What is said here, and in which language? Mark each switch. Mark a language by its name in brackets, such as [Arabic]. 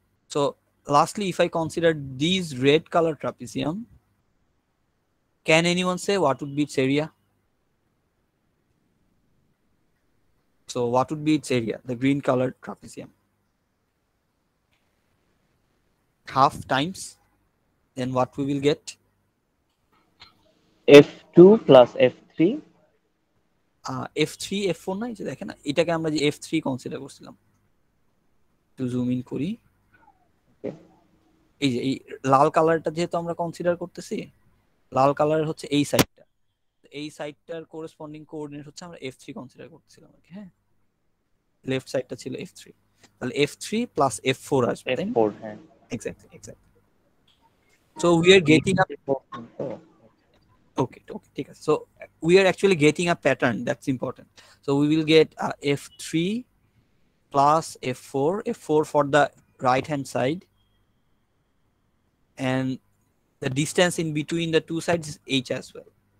[English] So lastly, if I consider these red color trapezium, can anyone say what would be its area? So what would be its area, the green colored trapezium? Half times, then what we will get? f2 plus f3. [Bangla] f3 f4 না, এই যে দেখেন এটাকে আমরা যে f3 consider করছিলাম, একটু zoom in করি। এই যে এই লাল কালারটা যেহেতু আমরা কনসিডার করতেছি, লাল কালার হচ্ছে এই সাইডটা, এই সাইডটার কোরেসপন্ডিং কোঅর্ডিনেট হচ্ছে আমরা f3 কনসিডার করতেছিলাম আর কি। হ্যাঁ, লেফট সাইডটা ছিল f3, তাহলে f3 প্লাস f4 আসবে, তাই না? f4, হ্যাঁ, [English] Exactly exactly. So we are getting up, okay, [Bangla] ঠিক আছে। [English] So we are actually getting a pattern, that's important. So we will get f3 plus f4 for the right hand side, and the distance in between the two sides is h as well.